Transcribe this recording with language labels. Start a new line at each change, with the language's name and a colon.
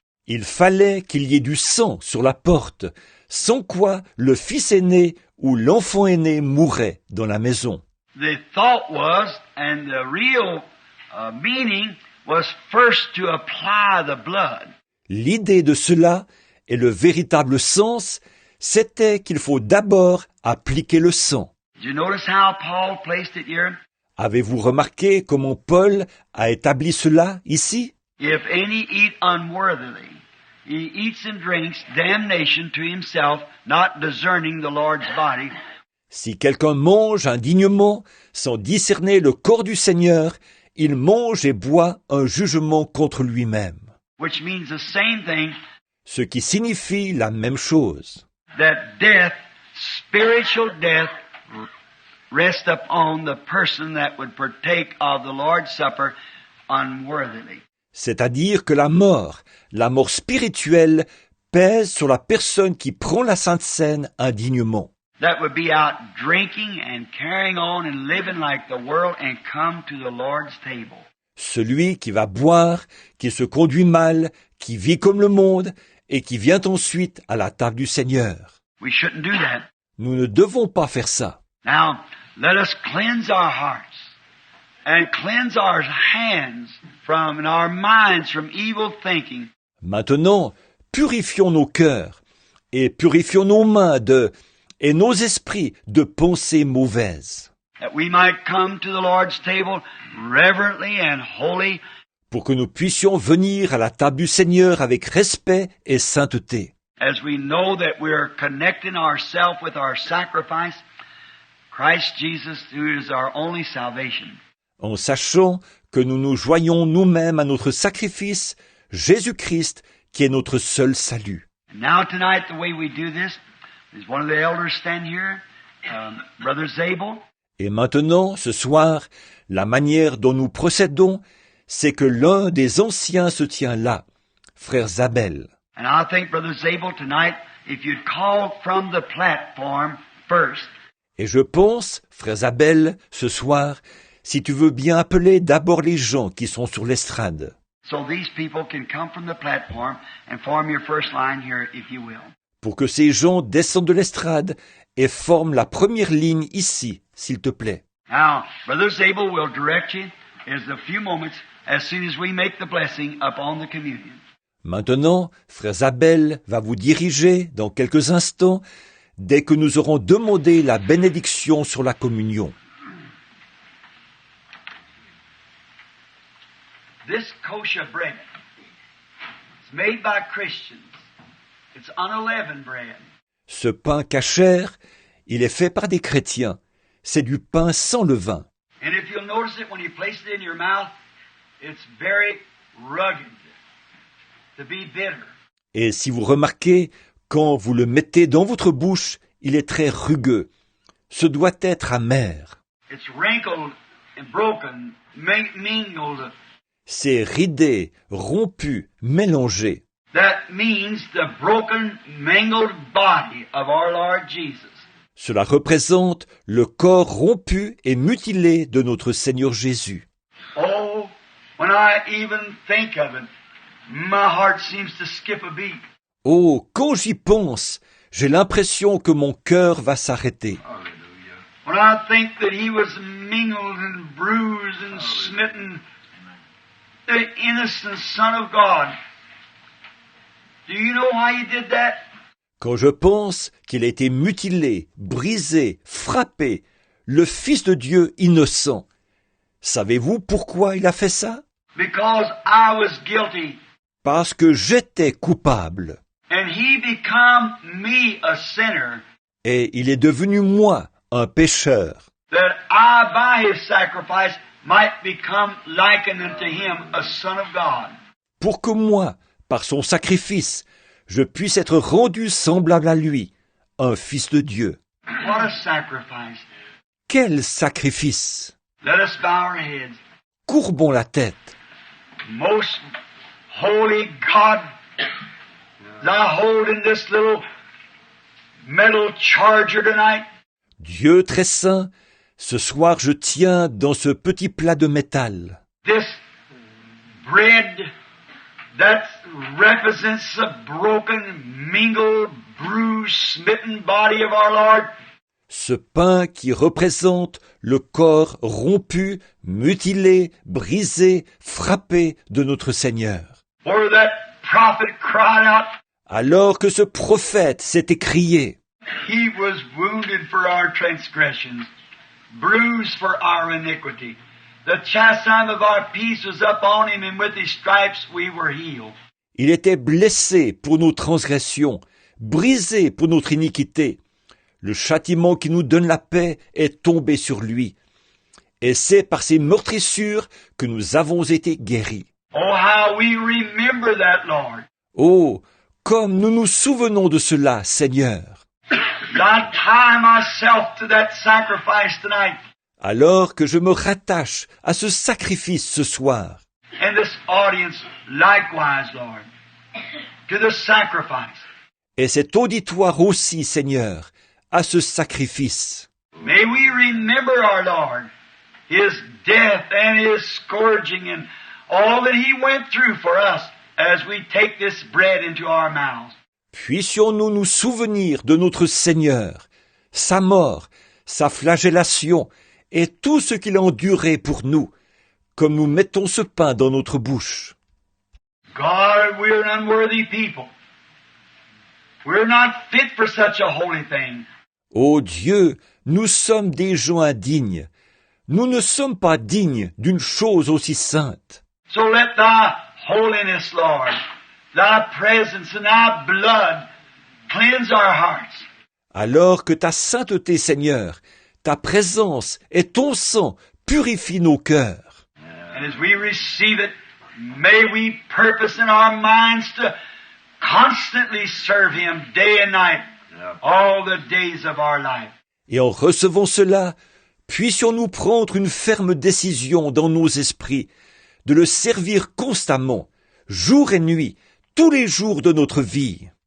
French: il fallait qu'il y ait du sang sur la porte, sans quoi le fils aîné ou l'enfant aîné mourrait dans la maison.
English: The thought was, and the real meaning was first to apply the blood.
French: L'idée de cela et le véritable sens, c'était qu'il faut d'abord appliquer le sang.
English: Did you notice how Paul placed it here?
French: Avez-vous remarqué comment Paul a établi cela ici?
English: If any eat unworthily, he eats and drinks damnation to himself, not discerning the Lord's body.
French: Si quelqu'un mange indignement, sans discerner le corps du Seigneur, il mange et boit un jugement contre lui-même.
English: Which means the same thing,
French: Ce qui signifie la même chose.
English: that death, spiritual death, rests upon the person that would partake of the Lord's Supper unworthily.
French: C'est-à-dire que la mort spirituelle, pèse sur la personne qui prend la Sainte Seine indignement.
English: That would be out drinking and carrying on and living like the world and come to the Lord's table.
French: Celui qui va boire, qui se conduit mal, qui vit comme le monde et qui vient ensuite à la table du Seigneur.
English: We shouldn't do that.
French: Nous ne devons pas faire ça.
English: Now, let us cleanse our hearts and cleanse our hands from and our minds from evil thinking.
French: Maintenant, purifions nos cœurs et purifions nos mains et nos esprits de pensées mauvaises,
English: That we might come to the Lord's table reverently and holy,
French: pour que nous puissions venir à la table du Seigneur avec respect et sainteté,
English: as we know that we are connecting ourselves with our sacrifice, Christ Jesus, who is our only salvation.
French: en sachant que nous nous joignons nous-mêmes à notre sacrifice, Jésus-Christ, qui est notre seul salut.
English: And now tonight, the way we do this is one of the elders stand here, Brother Zabel.
French: Et maintenant, ce soir, la manière dont nous procédons, c'est que l'un des anciens se tient là, frère Zabel.
English: And I think, Brother Zabel, tonight, if you'd call from the platform first,
French: Et je pense, frère Zabel, ce soir, si tu veux bien appeler d'abord les gens qui sont sur l'estrade,
English: so these people can come from the platform and form your first line here, if you will.
French: pour que ces gens descendent de l'estrade et forment la première ligne ici, s'il te plaît.
English: Now, Brother Zabel will direct you in a few moments as soon as we make the blessing upon the communion.
French: Maintenant, frère Zabel va vous diriger dans quelques instants dès que nous aurons demandé la bénédiction sur la communion.
English: This kosher bread is made by Christians. It's unleavened bread.
French: Ce pain cachère, il est fait par des chrétiens. C'est du pain sans levain.
English: And if you'll notice it when you place it in your mouth, it's very rugged, to be bitter.
French: Et si vous remarquez, quand vous le mettez dans votre bouche, il est très rugueux. Ce doit être amer.
English: It's wrinkled and broken, mingled.
French: C'est ridé, rompu, mélangé.
English: That means the broken, mangled body of our Lord Jesus.
French: Cela représente le corps rompu et mutilé de notre Seigneur Jésus.
English: Oh, when I even think of it, my heart seems to skip a beat.
French: Oh, quand j'y pense, j'ai l'impression que mon cœur va s'arrêter.
English: When I think that he was mingled and bruised and smitten, the innocent Son of God. Do you know why he did that?
French: Quand je pense qu'il a été mutilé, brisé, frappé, le Fils de Dieu innocent, savez-vous pourquoi il a fait ça?
English: Because I was guilty.
French: Parce que j'étais coupable.
English: And he become me a sinner,
French: Et il est devenu moi, un pécheur,
English: that I by his sacrifice might become likened unto him, a son of God.
French: pour que moi, par son sacrifice, je puisse être rendu semblable à lui, un fils de Dieu.
English: What a sacrifice.
French: Quel sacrifice!
English: Let us bow our heads.
French: Courbons la tête.
English: Most holy God, thou hold in this little metal charger tonight
French: Dieu très saint, ce soir je tiens dans ce petit plat de métal
English: this bread that represents the broken, mingled, bruised, smitten body of our Lord.
French: ce pain qui représente le corps rompu, mutilé, brisé, frappé de notre Seigneur.
English: Where that prophet cried out,
French: Alors que ce prophète s'est écrié,
English: he was wounded for our transgressions, bruised for our iniquity. The chastisement of our peace was upon him, and with his stripes we were healed.
French: il était blessé pour nos transgressions, brisé pour notre iniquité. Le châtiment qui nous donne la paix est tombé sur lui. Et c'est par ses meurtrissures que nous avons été guéris.
English: Oh, how we remember that, Lord.
French: Oh, comme nous nous souvenons de cela, Seigneur.
English: I tie myself to that sacrifice tonight.
French: Alors que je me rattache à ce sacrifice ce soir.
English: And this audience likewise, Lord, to the sacrifice.
French: Et cet auditoire aussi, Seigneur, à ce sacrifice.
English: May we remember our Lord, His death and His scourging and all that He went through for us as we take this bread into our mouths.
French: Puissions-nous nous souvenir de notre Seigneur, sa mort, sa flagellation et tout ce qu'il a enduré pour nous, comme nous mettons ce pain dans notre bouche.
English: God, we're an unworthy people. We're not fit for such a holy thing.
French: Ô Dieu, nous sommes des gens indignes. Nous ne sommes pas dignes d'une chose aussi sainte.
English: So let Thy holiness, Lord, Thy presence and Thy blood cleanse our hearts.
French: Alors que ta sainteté, Seigneur, ta présence et ton sang purifient nos cœurs.
English: And as we receive it, may we purpose in our minds to constantly serve Him day and night, all the days of our life.
French: Et en recevant cela, puissions-nous prendre une ferme décision dans nos esprits de le servir constamment, jour et nuit, tous les jours de notre vie.